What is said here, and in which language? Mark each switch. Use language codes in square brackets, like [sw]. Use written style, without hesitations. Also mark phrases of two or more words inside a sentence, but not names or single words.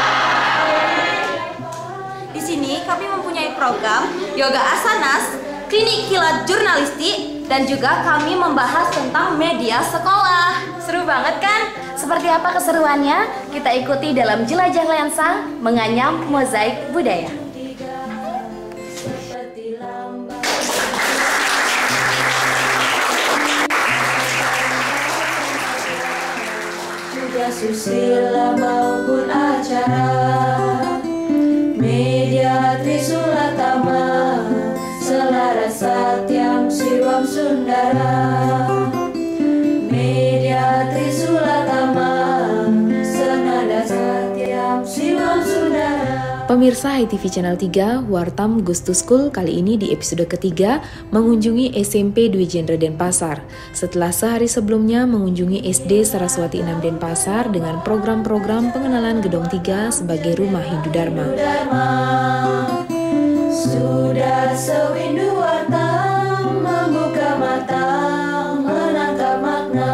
[id] Di sini ini kami mempunyai program Yoga Asanas, Klinik Kilat Jurnalistik, dan juga kami membahas tentang media sekolah. Seru banget kan? Seperti apa keseruannya? Kita ikuti dalam Jelajah Lensa Menganyam Mozaik Budaya. Susila maupun acara media Trisulatama selaras Satyam Siwam Sundara. Media Trisulatama senada Satyam Siwam Sundara. Pemirsa HiTV Channel 3, Wartam Goes to School kali ini di episode ketiga mengunjungi SMP Dwi Jendra Denpasar. Setelah sehari sebelumnya mengunjungi SD Saraswati 6 Denpasar dengan program-program pengenalan Gedung 3 sebagai Rumah Hindu Dharma. Sudah sewindu Wartam membuka mata menangkap makna.